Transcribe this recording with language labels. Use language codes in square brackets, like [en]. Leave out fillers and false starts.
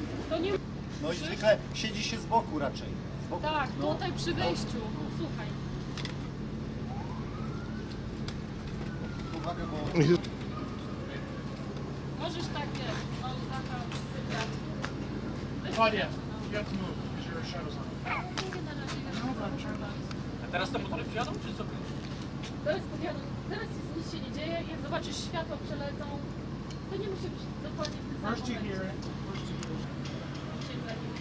[pl] To nie... No i zwykle siedzi się z boku raczej. Z boku. Tak, No. tutaj przy wejściu. Słuchaj. Uwaga, bo... Możesz tak, wiesz, Małgorzata przysypiać. [en] Claudia, you have to move because your shadow's on. [pl] Nie na razie, nie A teraz te motory przyjadą, czy co? Teraz powiadam, teraz nic się nie dzieje, jak zobaczysz światła przelecą, to nie musi być dokładnie w tym samym [en] First you hear it. First you hear it.